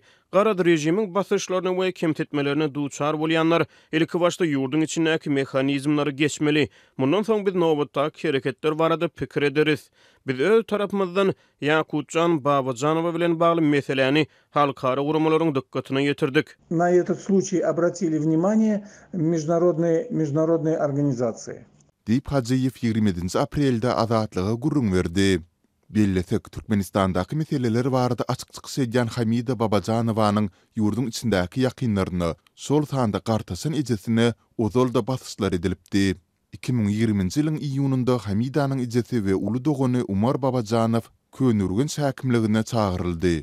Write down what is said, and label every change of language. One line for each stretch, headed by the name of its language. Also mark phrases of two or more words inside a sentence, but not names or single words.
Turkmen: Garad rejimiň basyşlaryny we kemtetmelerini duçar bolýanlar ilki başda ýurdun içindäki mehanizmlary geçmeli. Mundan soň biz nobatdaky hereketler barada pikir ederiz. Biz öz tarapymyzdan Yakutcan Babajanowa bilen bagly meseleni halkara gurumalaryň dikkatyna ýetirdik.
Russian: На этот случай обратили внимание международные организации.
Turkmen: Diýip Hajyýew 27 aprelde azatlyga gurrun berdi. Bellesek Türkmenistandaky meseleler barada açyk çykyş edýän Hamida Babajanowyň ýurdun içindäki ýakynlaryny sol sanda gartasyn ejesine ozalda basyşlar edilipdi. 2020-nji ýylyň iýununda Hamidanyň ejesi we uly dogany Umar Babajanow könürgün häkimligine çagyryldy.